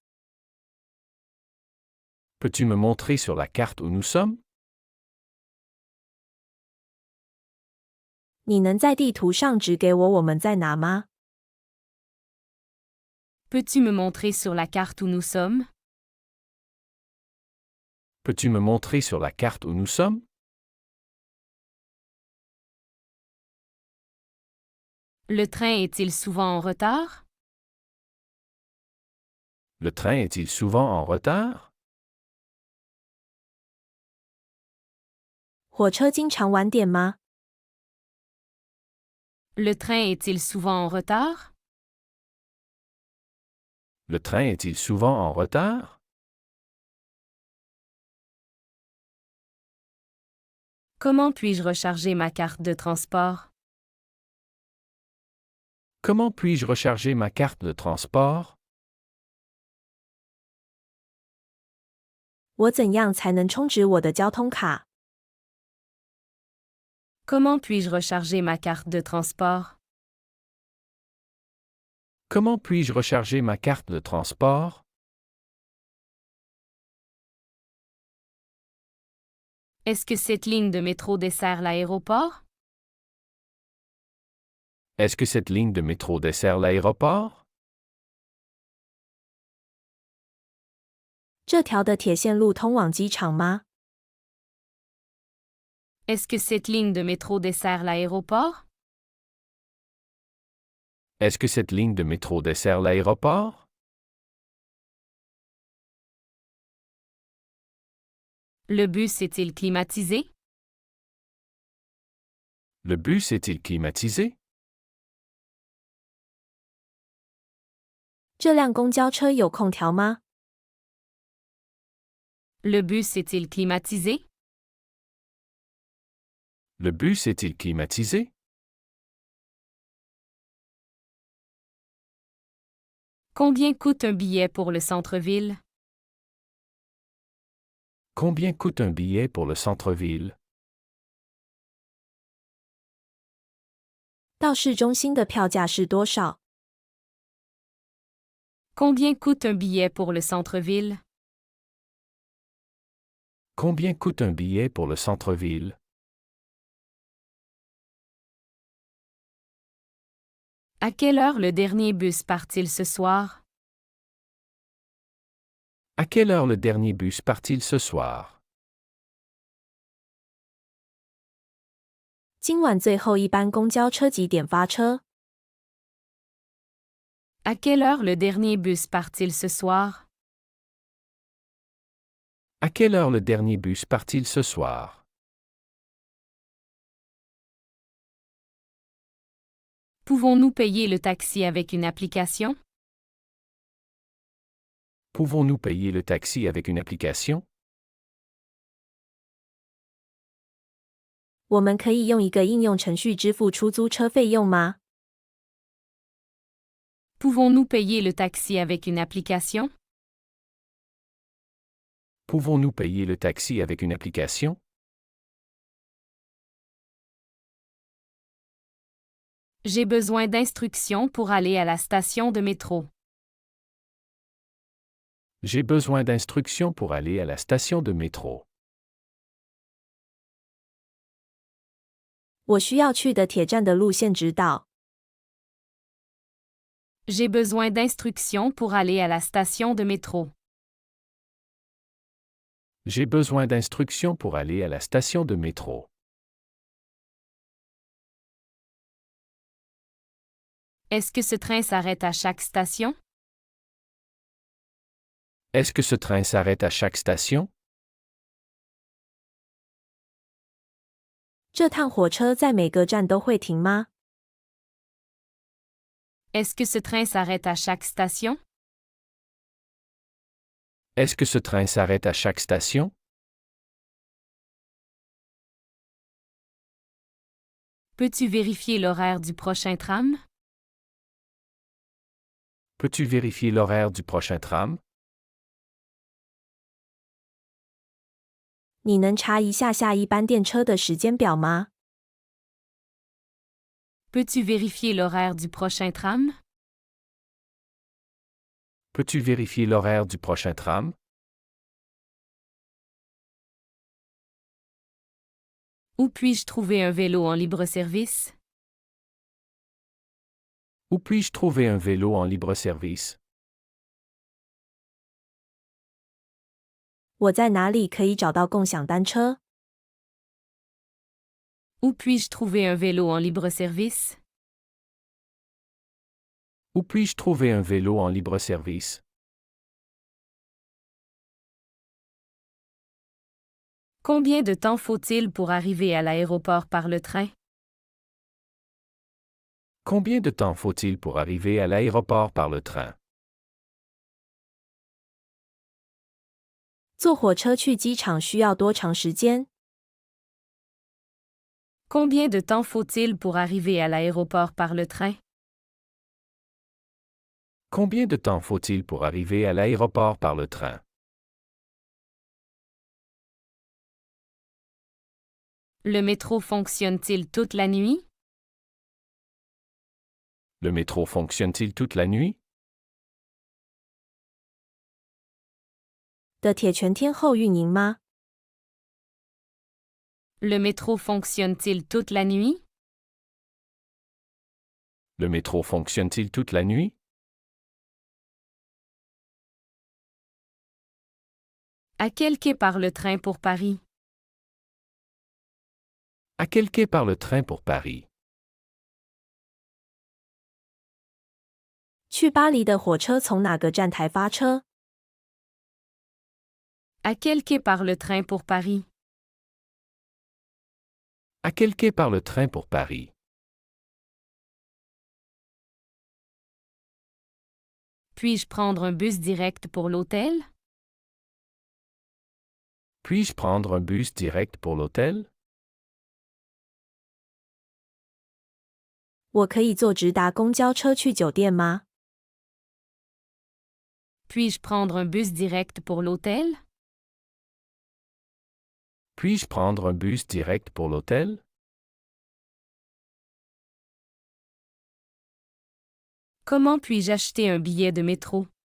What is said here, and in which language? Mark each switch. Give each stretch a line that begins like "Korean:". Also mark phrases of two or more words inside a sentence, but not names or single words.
French: Peux-tu me montrer sur la carte où nous sommes?
Chinese: 你能在地图上指给我们在哪吗？
French: Peux-tu me montrer sur la carte où nous sommes? Peux-tu me montrer sur la carte où nous sommes? Le train est-il souvent en retard? Le train est-il souvent en retard?
Chinese: 火车经常晚点吗？
French: Le train est-il souvent en retard? Le train est-il souvent en retard? Comment puis-je recharger ma carte de transport? Comment puis-je recharger ma carte de transport?
Chinese: 我怎样才能充值我的交通卡？
French: Comment puis-je recharger ma carte de transport? Comment puis-je recharger ma carte de transport? Est-ce que cette ligne de métro dessert l'aéroport? Est-ce que cette ligne de métro dessert l'aéroport?
Chinese: 这条的铁线路通往机场吗？
French: Est-ce que cette ligne de métro dessert l'aéroport? Est-ce que cette ligne de métro dessert l'aéroport? Le bus est-il climatisé? Le bus est-il climatisé?
Chinese: 这辆公交车有空调吗？
French: Le bus est-il climatisé? Le bus est-il climatisé? Combien coûte un billet pour le centre-ville? Combien coûte un billet pour le centre-ville?
Chinese: 到市中心的票价是多少？
French: Combien coûte un billet pour le centre-ville? Combien coûte un billet pour le centre-ville? À quelle heure le dernier bus part-il ce soir? À quelle heure le dernier bus part-il ce soir?
Chinese: 今晚最后一班公交车几点发车？
French: À quelle heure le dernier bus part-il ce soir? À quelle heure le dernier bus part-il ce soir? Pouvons-nous payer le taxi avec une application? Pouvons-nous payer le taxi avec une application?
Chinese: 我们可以用一个应用程序支付出租车费用吗？
French: Pouvons-nous payer le taxi avec une application? Pouvons-nous payer le taxi avec une application? J'ai besoin d'instructions pour aller à la station de métro. J'ai besoin d'instructions pour aller à la station de métro.
Chinese: 我需要去的铁站的路线指导。
French: J'ai besoin d'instructions pour aller à la station de métro. J'ai besoin d'instructions pour aller à la station de métro. Est-ce que ce train s'arrête à chaque station? Est-ce que ce train s'arrête à chaque station?
Chinese: 这趟火车在每个站都会停吗？
French: Est-ce que ce train s'arrête à chaque station? Est-ce que ce train s'arrête à chaque station? Peux-tu vérifier l'horaire du prochain tram? Peux-tu vérifier l'horaire du prochain tram?
Chinese: 你能查一下下一班电车的时间表吗？
French: Peux-tu vérifier l'horaire du prochain tram? Peux-tu vérifier l'horaire du prochain tram? Où puis-je trouver un vélo en libre-service? Où puis-je trouver un vélo en libre-service?
Chinese: 我在哪里可以找到共享单车？
French: Où puis-je trouver un vélo en libre-service? Où puis-je trouver un vélo en libre-service? Combien de temps faut-il pour arriver à l'aéroport par le train? Combien de temps faut-il pour arriver à l'aéroport par le train?
Chinese: 坐火车去机场需要多长时间？
French: Combien de temps faut-il pour arriver à l'aéroport par le train? Combien de temps faut-il pour arriver à l'aéroport par le train? Le métro fonctionne-t-il toute la nuit? Le métro fonctionne-t-il toute la nuit?
Chinese: 的铁全天候运营吗？
French: Le métro fonctionne-t-il toute la nuit? Le métro fonctionne-t-il toute la nuit? À quel quai part le train pour Paris? À quel quai part le train pour Paris?
Chinese: 去巴黎的火车从哪个站台发车？
French: À quel quai part le train pour Paris? À quel quai part le train pour Paris? Puis-je prendre un bus direct pour l'hôtel? Puis-je prendre un bus direct pour l'hôtel?
Chinese: 我可以坐直达公交车去酒店吗？
French: Puis-je prendre un bus direct pour l'hôtel? Puis-je prendre un bus direct pour l'hôtel? Comment puis-je acheter un billet de métro?